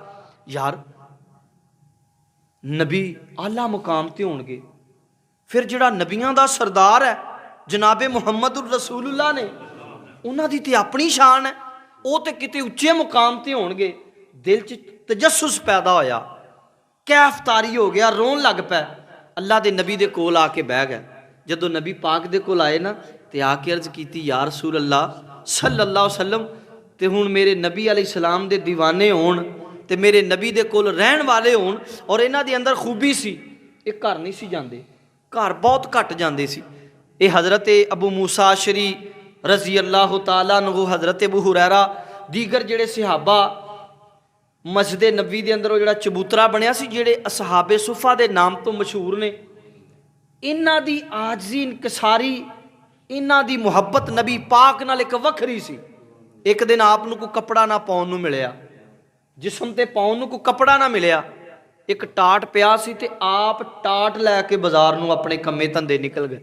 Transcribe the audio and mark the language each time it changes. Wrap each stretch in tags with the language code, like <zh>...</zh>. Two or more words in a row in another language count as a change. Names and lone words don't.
<pa>یار نبی اعلیٰ مقام تے ہونگے، فیر جیہڑا نبیاں دا سردار ہے جنابِ</pa> <ar>محمد رسول الله</ar> <pa>نے، انہاں دی تے اپنی شان ہے، وہ تے کتے اچے مقام تے ہونگے. دل چ تجسس پیدا ہویا، کیف طاری ہو گیا، رون لگ پئے. اللہ دے نبی دے کول آ کے بہہ گئے۔ جدوں نبی پاک دے کول آئے نا، تے آ کے عرض کیتی,</pa> <ar>يا رسول الله صلى الله عليه وسلم,</ar> <pa>تے ہن میرے نبی علیہ السلام دے دیوانے ہون تے میرے نبی دے کول رہن والے ہون، اور انہاں دے اندر خوبی سی، یہ گھر نہیں سی جاندے، گھر بہت گھٹ جاندے سی. یہ حضرت ابو موسیٰ اشعری</pa> <ar>رضي الله تعالى عنه,</ar> <pa>حضرت ابو ہریرہ، دیگر جیہڑے صحابہ مسجد نبی دے اندر جیہڑا چبوترہ بنیا سی، جیہڑے اصحابِ صفہ دے نام تو مشہور نے، انہاں دی عاجزی انکساری، انہاں دی محبت نبی پاک نال ایک وکھری سی. ایک دن آپ نوں کوئی کپڑا نہ پاؤن نوں ملیا، جسم تے پاؤن نوں کوئی کپڑا نہ ملیا، ایک ٹاٹ پیا سی تے آپ ٹاٹ لے کے بازار نوں اپنے کمے دھندے نکل گئے.</pa>